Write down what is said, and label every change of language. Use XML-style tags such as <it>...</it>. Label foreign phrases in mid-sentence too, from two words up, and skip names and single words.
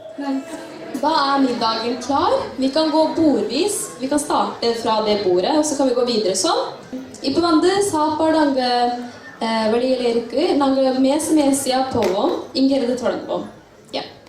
<no>Da er middagen klar. Vi kan gå bordvis. Vi kan starte fra det bordet, og så kan vi gå videre sånn.</no> <ta>இப்போ வந்து சாப்பாடு அங்கே வெளியில் இருக்கு. நாங்கள் மேசை மேசையாக போவோம். இங்கேருந்து தொடங்குவோம். யா</ta>